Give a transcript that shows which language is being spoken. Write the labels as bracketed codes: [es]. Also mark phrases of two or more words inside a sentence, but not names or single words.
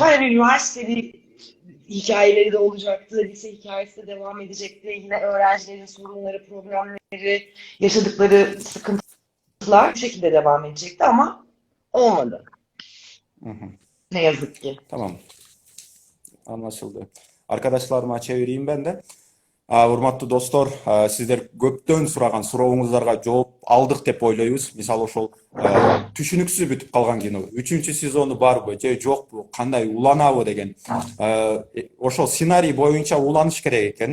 [tr] sefer hani üniversiteli hikayeleri de olacaktı, lise hikayesi de devam edecekti. Yine öğrencilerin sorunları, problemleri, yaşadıkları sıkıntılar bu şekilde devam edecekti ama olmadı. Hı hı. Ne yazık ki. Tamam, anlaşıldı. Arkadaşlarıma çevireyim ben de. [ky] Урматтуу достор, сиздер көптөн сураган сурооңуздарга жооп алдык деп ойлойбуз. Мисалы ошол түшүнүксүз бүтүп калган кино. Үчүнчү сезону барбы же жокпу, кандай уланабы деген. Ошол сценарий боюнча уланыш керек экен.